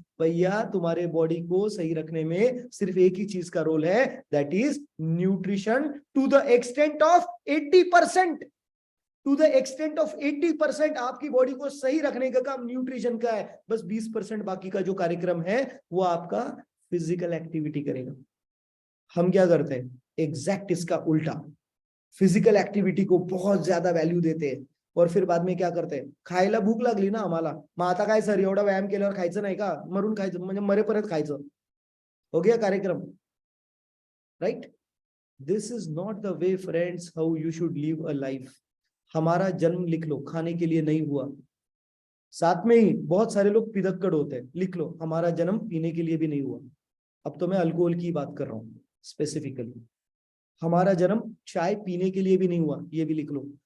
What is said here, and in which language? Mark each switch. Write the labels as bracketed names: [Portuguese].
[Hindi] भैया तुम्हारे बॉडी को सही रखने में सिर्फ एक ही चीज का रोल है, [English] That is nutrition to the extent of 80%। To the extent of 80% [Hindi] आपकी बॉडी को सही रखने का काम न्यूट्रिशन का है, बस 20% बाकी का जो कार्यक्रम है वो आपका फिजिकल एक्टिविटी करेगा। हम क्या करते हैं? एग्जैक्ट इसका उल्टा। फिजिकल एक्टिव्हिटी को बहुत ज्यादा व्हॅल्यू देते, और फिर बाद में क्या करते, [Marathi] खायला भूक लागली ना आम्हाला, मग आता काय सर एवढा व्यायाम केल्यावर खायचं नाही का, मरून खायचं म्हणजे मरेपर्यंत खायचं, [Hindi] हो गया कार्यक्रम, [Marathi] right? [English] This is not the way friends how you should live a life. [Hindi] हमारा जन्म लिख लो खाने के लिए नहीं हुआ। साथ में ही बहुत सारे लोग पिदक्कड़ होते हैं, लिख लो हमारा जन्म पीने के लिए भी नहीं हुआ। अब तो मैं अल्कोहल की बात कर रहा हूँ स्पेसिफिकली। हमारा जन्म चाय पीने के लिए भी नहीं हुआ, ये भी लिख लो।